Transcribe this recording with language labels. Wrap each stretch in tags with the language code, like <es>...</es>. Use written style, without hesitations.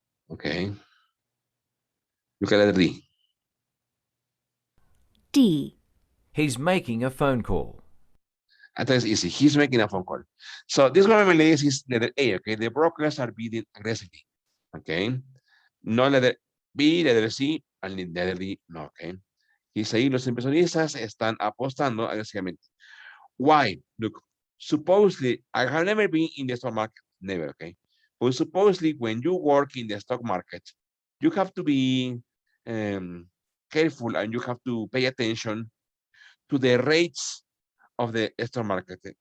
<en>Okay. Look at letter D. D. He's making a phone call. And that's easy. He's making a phone call. So this one is letter A. Okay. The brokers are bidding aggressively. Okay. No letter B, letter C, and letter D. No. Okay.</en> <es>Dice ahí, los inversionistas están apostando agresivamente.</es> <en>Why? Look, supposedly, I have never been in the stock market. Never, okay? But supposedly, when you work in the stock market, you have to be careful and you have to pay attention to the rates of the stock market.</en>